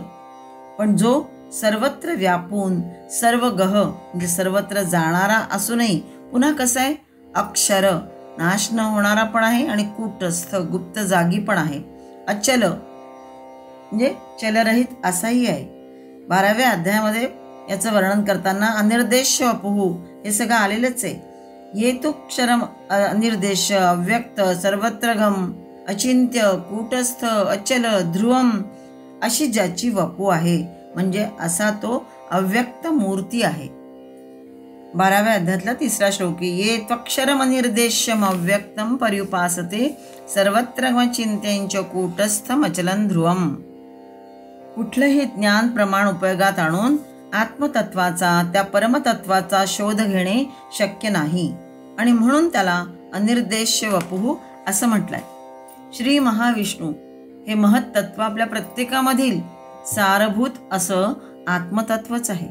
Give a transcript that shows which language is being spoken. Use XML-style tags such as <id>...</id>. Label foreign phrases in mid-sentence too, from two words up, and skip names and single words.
<mr>पण जो सर्वत्र व्यापून सर्व गह म्हणजे सर्वत्र जाणारा असूनही पुन्हा कसं आहे, अक्षर नाश न होणारा पण आहे आणि कूटस्थ गुप्त जागी पण आहे. अचल म्हणजे चलरहित असाही आहे. 12व्या अध्यायामध्ये याचं वर्णन करताना</mr> <sa>अनिर्देश्य वपुः</sa> <mr>हे सगळं आलेलंच आहे.</mr> <sa>येतुक्षरम अनिर्देश्य अव्यक्त सर्वत्रगम अचिंत्य कूटस्थ अचल ध्रुवम</sa> <mr>अशी ज्याची वपू आहे म्हणजे असा तो अव्यक्त मूर्ती आहे. 12व्या अध्यायातला 3रा श्लोक.</mr> <sa>ये त्वक्षरम अनिर्देश्यम अव्यक्तम पर्युपासते सर्वत्रगमचिंत्यंच कूटस्थम अचलं ध्रुवम.</sa> <mr>कुठलंही ज्ञान प्रमाण उपयोगात आणून आत्मतत्वाचा, त्या परमतत्वाचा शोध घेणे शक्य नाही आणि म्हणून त्याला</mr> <sa>अनिर्देश्य वपुः</sa> <mr>असं म्हटलंय. श्री महाविष्णू हे महत्तत्व आपल्या प्रत्येकामधील सारभूत असं आत्मतत्वच आहे.</mr>